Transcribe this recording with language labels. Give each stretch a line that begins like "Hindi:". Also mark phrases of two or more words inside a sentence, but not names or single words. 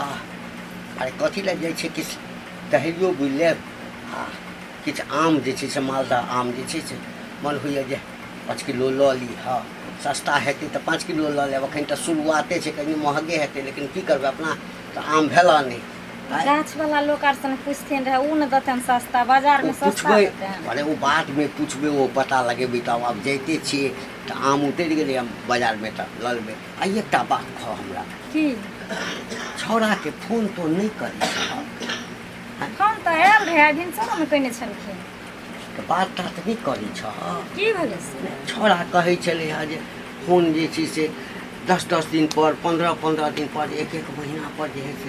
Maithili: अरे कथी ले जाइ छियै किछु दहियो बुझि लेब आ किछु आम जे छै से मालदह आम जे छै से मन होइए जे 5 किलो लऽ ली। हाँ सस्ता हेतै तऽ 5 किलो लऽ लेब। एखन तऽ शुरुआते छै कनि महगे हेतै लेकिन की करबै अपना तऽ आम भेला नहि। गाछ वाला लोग आर सन पूछथिन रहे उ न दतन सस्ता बाजार में सस्ता देतन। अरे वो बात में पूछबे वो पता लगेबे तब अब जैते छियै तऽ आम उतरि गेलै हम बाजार में तऽ लऽ लेबै। आ एकटा बात कह हमरा की छौड़ा के फोन तो नहीं करी फोन तो आयल रहे भिनसर में कइने छलखिन तऽ बात तात नहीं करी छ। की भेलै से छौड़ा कहै छलै है जे फोन जे छै से 10-10 दिन पर 15-15 दिन पर 1-1 महीना पर जे है से